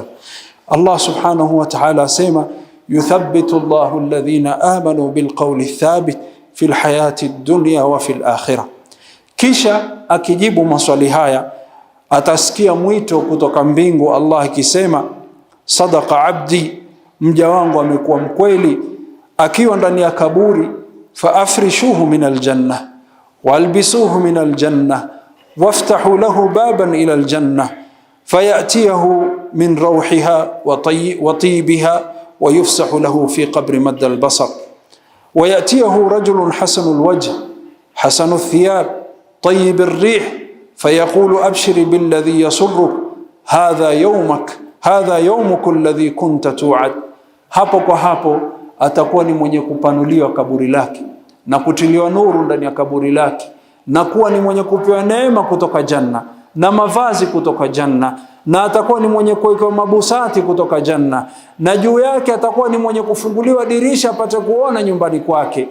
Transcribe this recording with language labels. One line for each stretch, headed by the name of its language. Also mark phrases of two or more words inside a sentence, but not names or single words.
Arabic: الله سبحانه وتعالى asema, يثبت الله الذين آمنوا بالقول الثابت في الحياة الدنيا وفي الآخرة.
Swahili: Kisha akijibu maswali haya, atasikia mwito kutoka mbingu, Allah akisema,
Arabic: صدق عبدي,
Swahili: mja wangu amekuwa mkweli akiwa ndani ya kaburi.
Arabic: فأفرشوه من الجنة وألبسوه من الجنة وافتحوا له بابا إلى الجنة فيأتيه من روحها وطيبها ويفسح له في قبره مد البصر ويأتيه رجل حسن الوجه حسن الثياب طيب الريح فيقول أبشر بالذي يسرك هذا يومك الذي كنت توعد.
Swahili: Hapo kwa hapo atakuwa ni mwenye kupanuliwa kaburi lake na kutiliwa nuru ndani ya kaburi lake, na kuwa ni mwenye kupewa neema kutoka janna na mavazi kutoka janna, na atakuwa ni mwenye kuwekewa mabusati kutoka janna, na juu yake atakuwa ni mwenye kufunguliwa dirisha apate kuona nyumbani kwake.